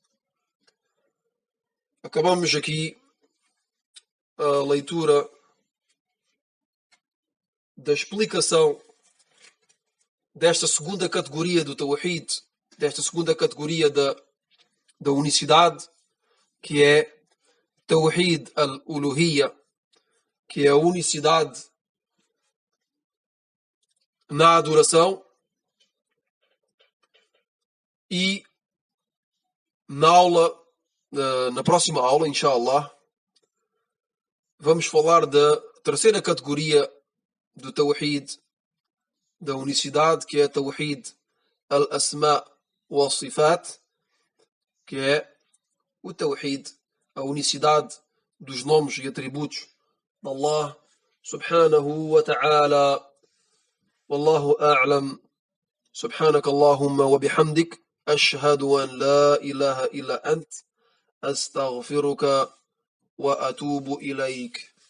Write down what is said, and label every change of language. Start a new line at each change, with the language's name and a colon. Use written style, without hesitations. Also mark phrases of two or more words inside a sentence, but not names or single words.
Portuguese: Acabamos aqui a leitura da explicação desta segunda categoria do Tawhid, desta segunda categoria da unicidade, que é
Arabic: توحيد الألوهية,
Portuguese: que é a unicidade na adoração. E na próxima aula,
Arabic: إن شاء الله,
Portuguese: vamos falar da terceira categoria do Tawhid, da unicidade, que é
Arabic: توحيد الأسماء وصفات,
Portuguese: que é o Tawhid, a unicidade dos nomes e atributos de Allah
Arabic: سبحانه وتعالى. والله أعلم. سبحانك اللهم وبحمدك أشهد أن لا إله إلا أنت أستغفرك وأتوب إليك.